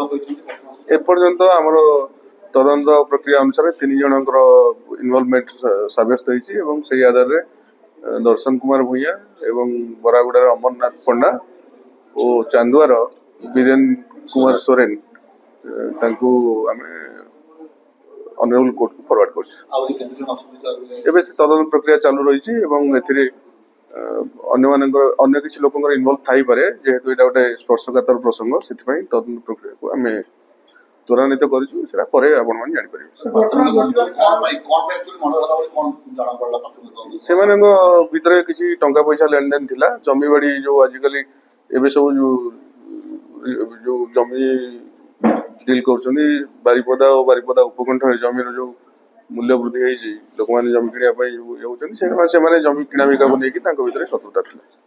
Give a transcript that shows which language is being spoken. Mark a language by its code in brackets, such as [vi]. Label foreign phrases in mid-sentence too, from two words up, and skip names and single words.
[or] ଏପର୍ଯ୍ୟନ୍ତ ଆମର ତଦନ୍ତ ପ୍ରକ୍ରିୟା ଅନୁସାର 3 ଜଣଙ୍କର ଇନଭଲ୍ଭମେଣ୍ଟ ସାବ୍ୟସ୍ତ ହୋତି ଆଧାର ରେ ଦର୍ଶନ କୁମାର ଭୂୟାଁ ଏବଂ ବରାଗୁଡ଼ାର ଅମରନାଥ ପଣ୍ଡା ଔର ଚାନ୍ଦୁଆର ବୀରେନ କୁମାର ସୋରେନ ତାଙ୍କୁ ଆମେ [en] honourable court [or] କୋ ଫରୱାର୍ଡ କର ତଦନ୍ତ ପ୍ରକ୍ରିୟା ଚାଲୁ ରହି। ଅନ୍ୟ କିଛି ଲୋକଙ୍କର ଇନଭଲ୍ଭ ଥାଇପାରେ ଯେହେତୁ ଏଇଟା ଗୋଟେ ସ୍ପର୍ଶକାତର ପ୍ରସଙ୍ଗ ସେଥିପାଇଁ ତଦନ୍ତ ପ୍ରକ୍ରିୟାକୁ ଆମେ ତ୍ୱରାନ୍ୱିତ କରିଛୁ ସେଟା ପରେ ଆପଣମାନେ ଜାଣିପାରିବେ ସେମାନଙ୍କ ଭିତରେ କିଛି ଟଙ୍କା ପଇସା ଲେନଦେନ ଥିଲା ଜମି ବାଡି ଯୋଉ ଆଜିକାଲି ଏବେ ସବୁ ଯୋଉ ଜମି ଡିଲ୍ କରୁଛନ୍ତି ବାରିପଦା ଓ ବାରିପଦା ଉପକଣ୍ଠରେ ଜମିର ଯୋଉ ମୂଲ୍ୟ ବୃଦ୍ଧି ହେଇଛି ଲୋକମାନେ ଜମି କିଣିବା ପାଇଁ ଇଏ ହଉଛନ୍ତି ସେମାନେ ଜମି କିଣା ବିକାକୁ ନେଇକି ତାଙ୍କ ଭିତରେ ଶତ୍ରୁତା ଥିଲା